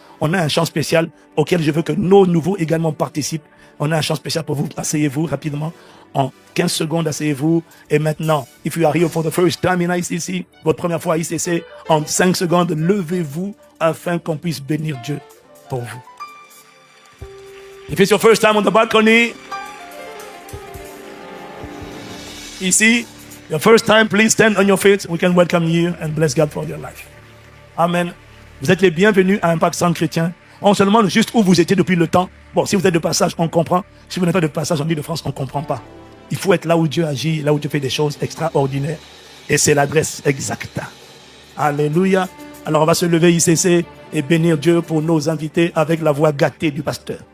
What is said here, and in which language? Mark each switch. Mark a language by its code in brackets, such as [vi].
[fr] On a un chant spécial auquel je veux que nos nouveaux également participent. On a un chant spécial pour vous. Asseyez-vous rapidement. En 15 secondes, asseyez-vous. Et maintenant, [en] if you are here for the first time in ICC, [fr] votre première fois à ICC, en 5 secondes, levez-vous afin qu'on puisse bénir Dieu pour vous. [en] If it's your first time on the balcony, ici, your first time, please stand on your feet. We can welcome you and bless God for your life. Amen. [fr] Vous êtes les bienvenus à Impact Centre Chrétien. On se demande juste où vous étiez depuis le temps. Bon, si vous êtes de passage, on comprend. Si vous n'êtes pas de passage en Île-de-France, on ne comprend pas. Il faut être là où Dieu agit, là où Dieu fait des choses extraordinaires. Et c'est l'adresse exacte. Alléluia. Alors on va se lever ICC et bénir Dieu pour nos invités avec la voix gâtée du pasteur.